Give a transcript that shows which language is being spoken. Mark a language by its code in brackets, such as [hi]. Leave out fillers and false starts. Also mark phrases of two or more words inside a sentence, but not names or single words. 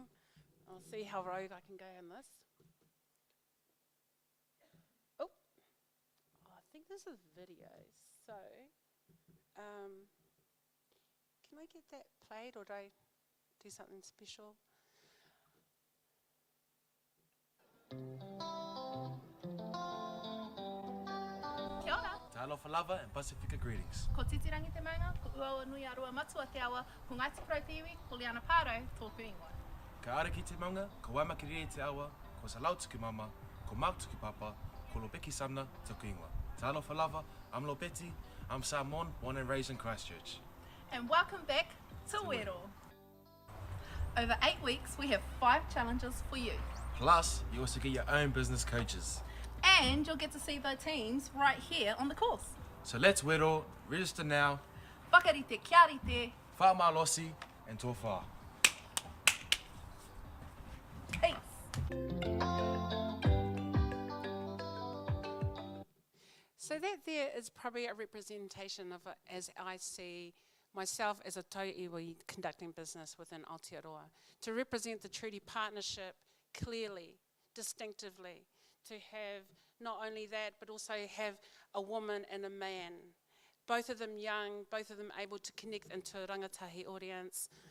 [en] I'll see how rogue I can go in this. Oh, I think this is video. So, can I get that played, or do I do something special? [mi] Kia ora. [sm] Talofa lava [en] and Pacifica greetings. [mi] Ko titirangi te maunga, ko ua nui arua matua te awa, ko Ngāti Porou Piwi, ko Liana Pāro, tōku ingoa. Ka ara ki te maunga, ko waimakiri te awa, ko salautuki mama, ko mautuki papa, ko Lopeki Samna, tuku ingoa. [sm] Talofa lava, [en] I'm Lopeti, I'm Samoan, born and raised in Christchurch. And welcome back to Wero. Over 8 weeks, we have 5 challenges for you. Plus, you also get your own business coaches. And you'll get to see the teams right here on the course. So let's Wero, register now, [mi] Whakarite, kia rite, whaamalosi, [en] and tofa. peace. So that there is probably a representation of, as I see myself as a tauiwi conducting business within Aotearoa, to represent the treaty partnership clearly, distinctively, to have not only that, but also have a woman and a man, both of them young, both of them able to connect into a rangatahi audience.